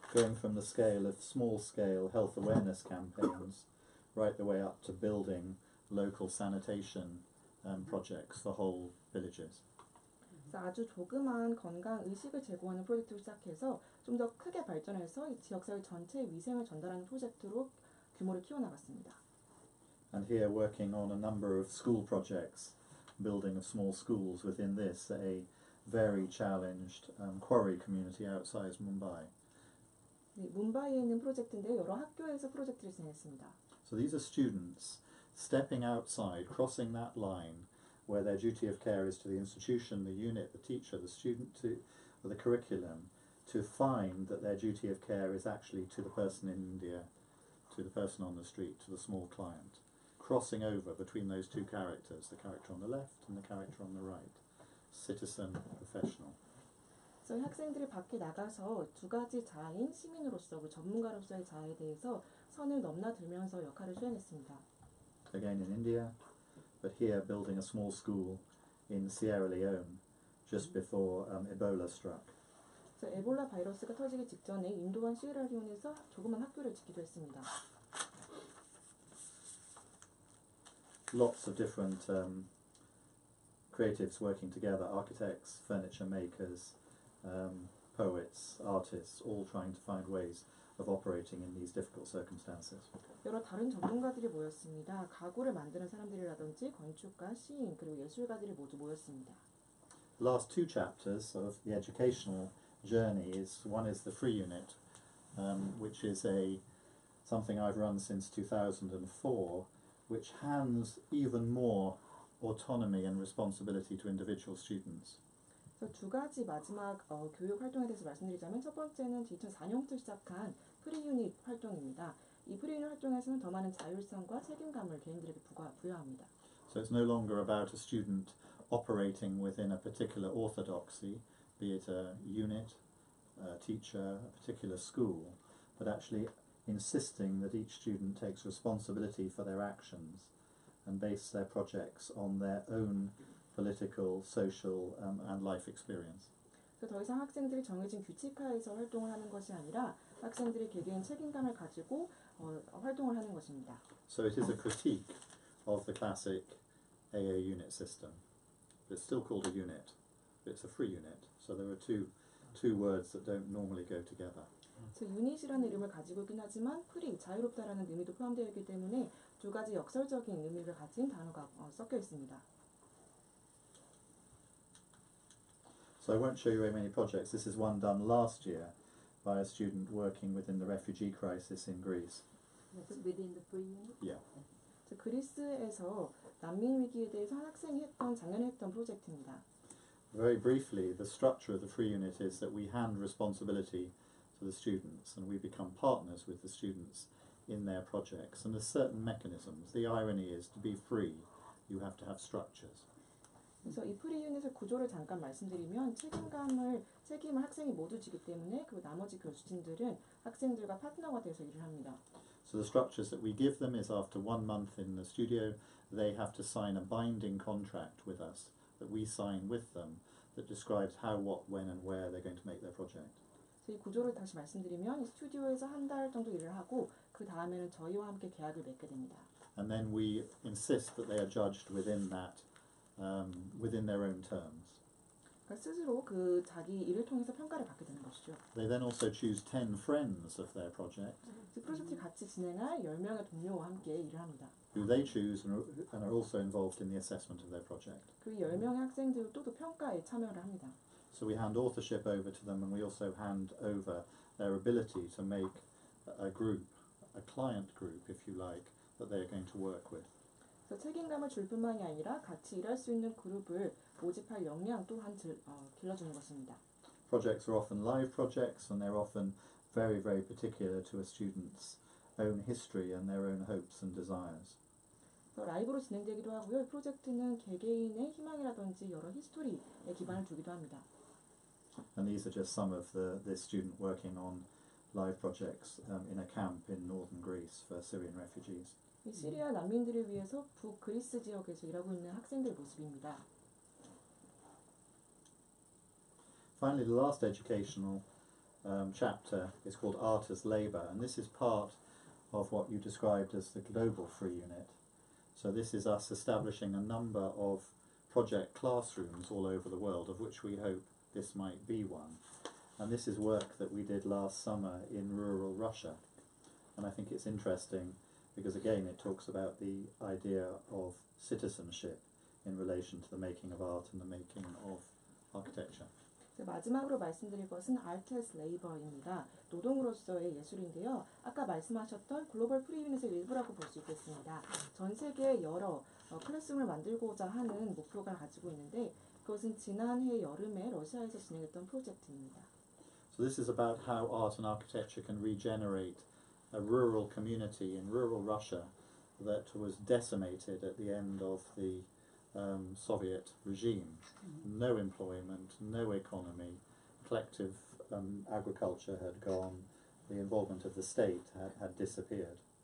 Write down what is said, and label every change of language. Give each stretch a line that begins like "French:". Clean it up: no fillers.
English: Going from the scale of small-scale health awareness campaigns right the way up to building local sanitation projects for whole villages.
Korean: 그래서 아주 조그만 건강 의식을 제공하는 프로젝트를 시작해서 좀 더 크게 발전해서 지역사회 전체의 위생을 전달하는 프로젝트로 규모를 키워나갔습니다.
English: And here working on a number of school projects, building of small schools within this, a very challenged quarry community outside Mumbai.
Korean: 네, 뭄바이에 있는 프로젝트인데요. 여러 학교에서 프로젝트를 진행했습니다.
English: So these are students stepping outside, crossing that line where their duty of care is to the institution, the unit, the teacher, the student, or the curriculum, to find that their duty of care is actually to the person in India, to the person on the street, to the small client. Crossing over between those two characters, the character on the left and the character on the right, citizen, professional.
Korean: 그래서 학생들이 밖에 나가서 두 가지 자아인 시민으로서, 전문가로서의 자아에 대해서 선을 넘나들면서 역할을 수행했습니다.
English: Again in India, but here building a small school in Sierra Leone just before Ebola struck.
Korean: 그래서 에볼라 바이러스가 터지기 직전에 인도와 시에라리온에서 조그만 학교를 짓기도 했습니다.
English: Lots of different creatives working together, architects, furniture makers, poets, artists, all trying to find ways of operating in these difficult circumstances.
Korean: 여러 다른 전문가들이 모였습니다. 가구를 만드는 사람들이라든지 건축가, 시인, 그리고 예술가들이 모두 모였습니다.
English: The last two chapters of the educational journey is one is the Free-Unit, which is something I've run since 2004, which hands even more autonomy and responsibility to individual students.
Korean: 그래서 두 가지 마지막 교육 활동에 대해서 말씀드리자면 첫 번째는 2004년부터 시작한 프리유닛 활동입니다. 이 프리유닛 활동에서는 더 많은 자율성과 책임감을 개인들에게 부여합니다.
English: So it's no longer about a student operating within a particular orthodoxy, be it a unit, a teacher, a particular school, but actually insisting that each student takes responsibility for their actions and base their projects on their own political, social and life experience.
Korean: 그래서 더 이상 학생들이 정해진 규칙하에서 활동을 하는 것이 아니라 학생들이 개개인 책임감을 가지고 활동을 하는 것입니다.
English: So it is a critique of the classic AA unit system. It's still called a unit, but it's a free unit. So there are two words that don't normally go together.
Korean: 그래서 유닛이라는 이름을 가지고 있긴 하지만 프리, 자유롭다라는 의미도 포함되어 있기 때문에 두 가지 역설적인 의미를 가진 단어가 섞여 있습니다.
English: So I won't show you very many projects. This is one done last year by a student working within the refugee crisis in Greece. Within the pre-unit? Yeah.
Korean: 그리스에서 난민 위기에 대해서 한 학생이 작년에 했던 프로젝트입니다.
English: Very briefly, the structure of the free unit is that we hand responsibility to the students and we become partners with the students in their projects. And there's certain mechanisms. The irony is to be free, you have to have structures.
Korean: 그래서 이 프리 유닛의 구조를 잠깐 말씀드리면 책임을 학생이 모두 지기 때문에 그 나머지 교수진들은 학생들과 파트너가 돼서 일을 합니다.
English: So the structures that we give them is after 1 month in the studio, they have to sign a binding contract with us that we sign with them that describes how, what, when and where they're going to make their project.
Korean: 이 구조를 다시 말씀드리면 이 스튜디오에서 한 달 정도 일을 하고 그 다음에는 저희와 함께 계약을 맺게 됩니다.
English: And then we insist that they are judged within that, within their own terms.
Korean: 그러니까 스스로 그 자기 일을 통해서 평가를 받게 되는 것이죠.
English: They then also choose 10 friends of their project.
Korean: 그 프로젝트를 같이 진행할 10명의 동료와 함께 일을 합니다.
English: Who they choose and are also involved in the assessment of their project.
Korean: 그 10명의 학생들도 또 평가에 참여를 합니다.
English: So we hand authorship over to them and we also hand over their ability to make a group, a client group if you like, that they are going to work with.
Korean: 그래서 책임감을 줄 뿐만이 아니라 같이 일할 수 있는 그룹을 모집할 역량 또한 길러주는 것입니다.
English: Projects are often live projects and they're often very, very particular to a student's own history and their own hopes and desires.
Korean: 라이브로 진행되기도 하고요. 이 프로젝트는 개개인의 희망이라든지 여러 히스토리에 기반을 두기도 합니다.
English: And these are just some of this student working on live projects in a camp in northern Greece for Syrian refugees.
Korean: 이 시리아 난민들을 위해서 북그리스 지역에서 일하고 있는 학생들 모습입니다.
English: Finally, the last educational chapter is called Art as Labour, and this is part of what you described as the global free unit. So this is us establishing a number of project classrooms all over the world, of which we hope this might be one. And this is work that we did last summer in rural Russia. And I think it's interesting because again it talks about the idea of citizenship in relation to the making of art and the making of architecture.
Korean: 마지막으로 말씀드릴 것은 Art as Labor입니다. 노동으로서의 예술인데요. 아까 말씀하셨던 글로벌 프리유닛의 일부라고 볼 수 있겠습니다. 전 세계에 여러 클래스룸을 만들고자 하는 목표가 가지고 있는데 그것은 지난해 여름에 러시아에서 진행했던 프로젝트입니다.
English: So this is about how art and architecture can regenerate a rural community in rural Russia that was decimated at the end of the Soviet regime. No employment, no economy, collective agriculture had gone, the involvement of the state had disappeared.